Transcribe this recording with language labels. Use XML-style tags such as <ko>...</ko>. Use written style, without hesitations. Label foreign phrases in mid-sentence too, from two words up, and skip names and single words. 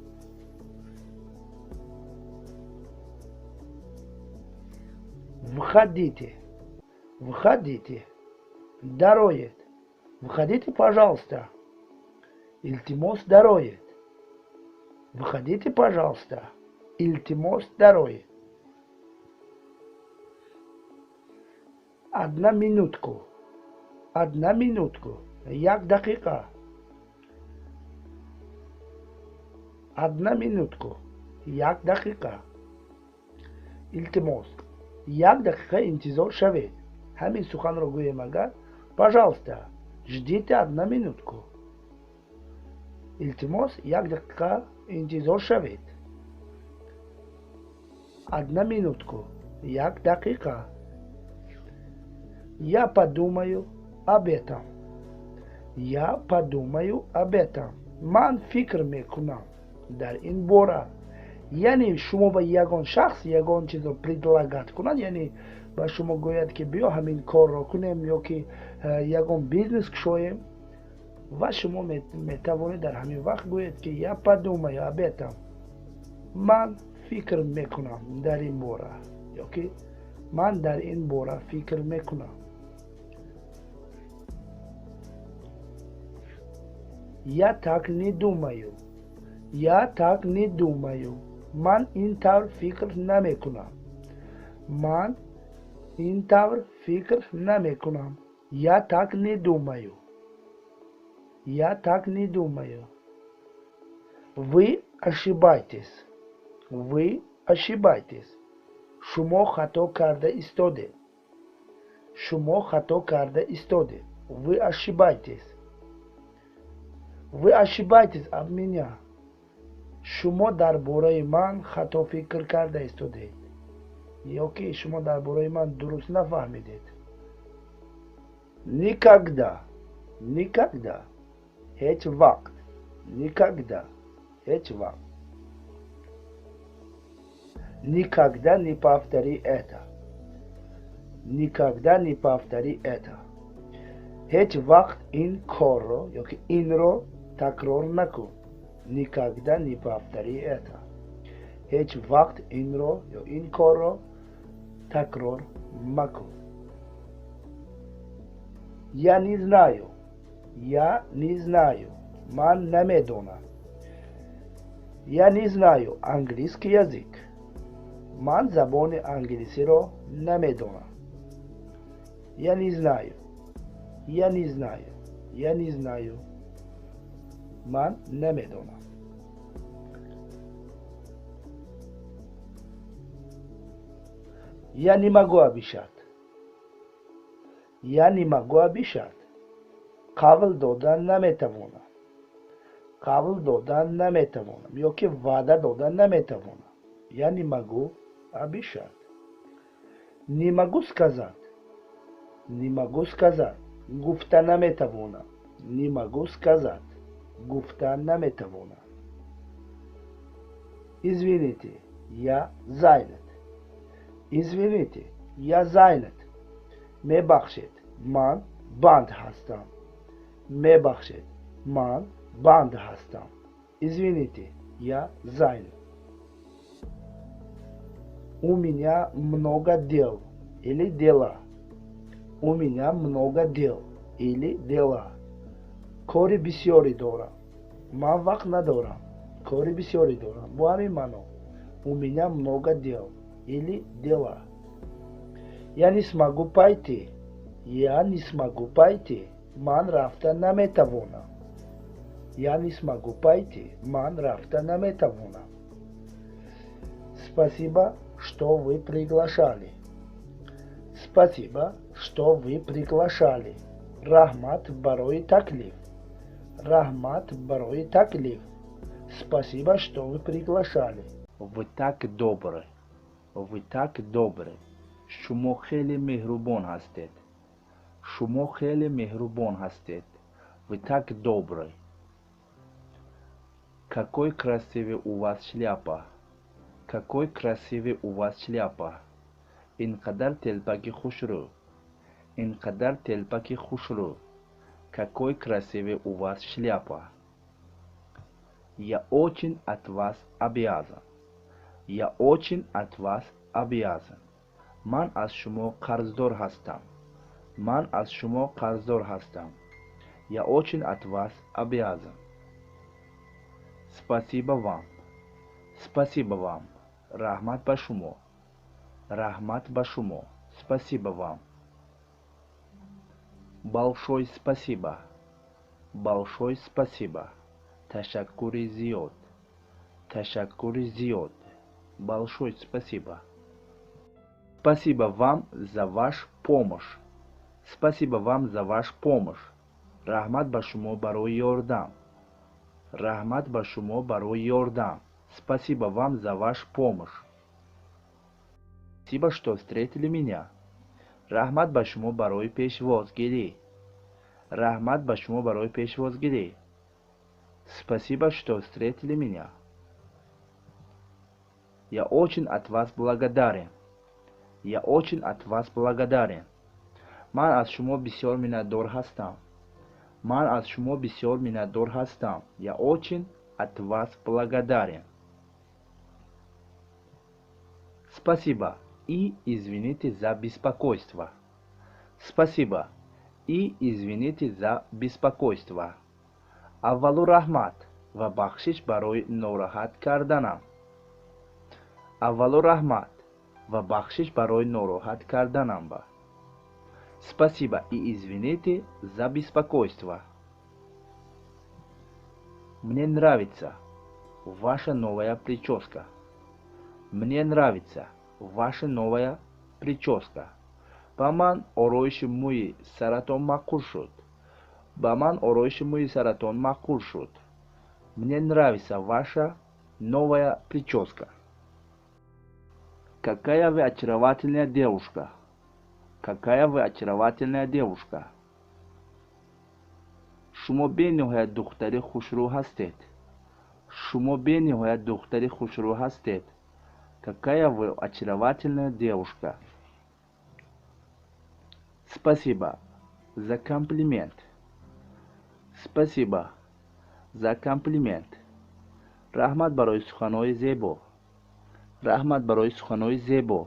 <ru>Входите. Входите. Дароед. Входите, пожалуйста.</ru> <tg>Илтимос дароед.</tg> <ru>Входите, пожалуйста.</ru> <tg>Илтимос дароед.</tg> <ru>Одна минутку. Одна минутку.</ru> <tg>Як дақиқа.</tg> <ru>Одна минутку.</ru> <tg>Як дақиқа. Илтимос. Як дақиқа интизор шавед. Ҳамин суханро гӯем агар,</tg> <ru>пожалуйста, ждите одна минутку.</ru> <tg>Илтимос, як дақиқа интизор шавед.</tg> <ru>Одна минутку.</ru> <tg>Як дақиқа.</tg> <ru>Я подумаю об этом. Я подумаю об этом.</ru> <tg>Ман фикр мекунам дар ин бора. яъне шумо ба ягон шахс ягон чизро предлагат кунад, яъне ба шумо гӯяд ки биё ҳамин корро кунем ё ки ягон бизнес кушоем ва шумо метавонед дар ҳамин вақт гӯед ки</tg> <ru>я подумаю об этом.</ru> <tg>Ман фикр мекунам дар ин бора, ё ки ман дар ин бора фикр мекунам.</tg> <ru>Я так не думаю. Я так не думаю.</ru> <tg>Ман ин тавр фикр намекунам. Ман ин тавр фикр намекунам.</tg> <ru>Я так не думаю. Я так не думаю. Вы ошибаетесь. Вы ошибаетесь.</ru> <tg>Шумо хато карда истодед. Шумо хато карда истодед.</tg> <ru>Вы ошибаетесь. Вы ошибаетесь об меня.</ru> <tg>шумо дар бораи ман хато фикр карда истодед, ё ки шумо дар бораи ман дуруст нафаҳмидед.</tg> <ru>Никогда, никогда,</ru> <tg>ҳеҷ вақт, никогда, ҳеҷ вақт.</tg> <ru>Никогда не повтори это. Никогда не повтори это.</ru> <tg>ҳеҷ вақт ин корро ё ки инро такрор накун.</tg> <ru>Никогда не повтори это.</ru> <tg>ҳеҷ вақт инро ё ин корро такрор макун.</tg> <ru>Я не знаю. Я не знаю.</ru> <tg>Ман намедонам.</tg> <ru>Я не знаю английский язык.</ru> <tg>Ман забони англисиро намедонам.</tg> <ru>Я не знаю. Я не знаю. Я не знаю.</ru> <tg>Ман намедонам.</tg> <ru>Я не могу обещать. Я не могу обещать.</ru> <tg>Қавл додан наметавонам. Қавл додан наметавонам. ё ки ваъда додан наметавонам.</tg> <ru>Я не могу обещать. Не могу сказать. Не могу сказать.</ru> <tg>Гуфта наметавонам.</tg> <ru>Не могу сказать.</ru> <tg>Гуфта наметавонам.</tg> <ru>Извините, я занят. Извините, я занят.</ru> <tg>Мебахшед, ман банд хастам. Мебахшед, ман банд хастам.</tg> <ru>Извините, я занят. У меня много дел или дела. У меня много дел или дела.</ru> <tg>Кори бисёри дорам. Ман вақт надорам. Кори бисёри дорам. Бо ҳамин маъно.</tg> <ru>У меня много дел или дела. Я не смогу пойти. Я не смогу пойти.</ru> <tg>Ман рафта наметавонам.</tg> <ru>Я не смогу пойти.</ru> <tg>Ман рафта наметавонам.</tg> <ru>Спасибо, что вы приглашали. Спасибо, что вы приглашали.</ru> <tg>Рахмат барои таклиф. Рахмат барои таклиф.</tg> <ru>Спасибо, что вы приглашали. Вы так добры. Вы так добры.</ru> <tg>Шумо хеле меҳрубон ҳастед. Шумо хеле меҳрубон ҳастед.</tg> <ru>Вы так добры. Какой красивый у вас шляпа. Какой красивый у вас шляпа.</ru> <tg>Инқадар телпаки хушру. Инқадар телпаки хушру.</tg> <ru>Какой красивый у вас шляпа. Я очень от вас обязан. Я очень от вас обязан.</ru> <tg>Ман аз шумо қарздор ҳастам. Ман аз шумо қарздор ҳастам.</tg> <ru>Я очень от вас обязан. Спасибо вам. Спасибо вам.</ru> <tg>Рахмат ба шумо. Рахмат ба шумо.</tg> <ru>Спасибо вам. Большое спасибо. Большое спасибо.</ru> <tg>Ташаккури зиёд. Ташаккури зиёд.</tg> <ru>Большое спасибо. Спасибо вам за ваш помощь. Спасибо вам за ваш помощь.</ru> <tg>Рахмат ба шумо барои ёрдам. Рахмат ба шумо барои ёрдам.</tg> <ru>Спасибо вам за ваш помощь. Спасибо, что встретили меня.</ru> <tg>Рахмат ба шумо барои пешвозгирӣ. Рахмат ба шумо барои пешвозгирӣ.</tg> <ru>Спасибо, что встретили меня. Я очень от вас благодарен. Я очень от вас благодарен.</ru> <tg>Ман аз шумо бисёр миннатдор ҳастам. Ман аз шумо бисёр миннатдор ҳастам.</tg> <ru>Я очень от вас благодарен. Спасибо и извините за беспокойство. Спасибо и извините за беспокойство.</ru> <tg>Аввалу рахмат ва бахшиш барои нороҳат карданам. Аввалу рахмат ва бахшиш барои нороҳат карданам ба.</tg> <ru>Спасибо и извините за беспокойство. Мне нравится ваша новая прическа. Мне нравится ваша новая прическа.</ru> <tg>Ба ман ороиши мӯи саратон маъқул шуд. Ба ман ороиши мӯи саратон маъқул шуд.</tg> <ru>Мне нравится ваша новая прическа. Какая вы очаровательная девушка. Какая вы очаровательная девушка.</ru> <tg>Шумо бениҳоят духтари хушрӯ ҳастед. Шумо бениҳоят духтари хушрӯ ҳастед.</tg> <ru>Какая вы очаровательная девушка. Спасибо за комплимент. Спасибо за комплимент.</ru> <tg>Рахмат барои суханои зебо. Рахмат барои суханои зебо.</tg>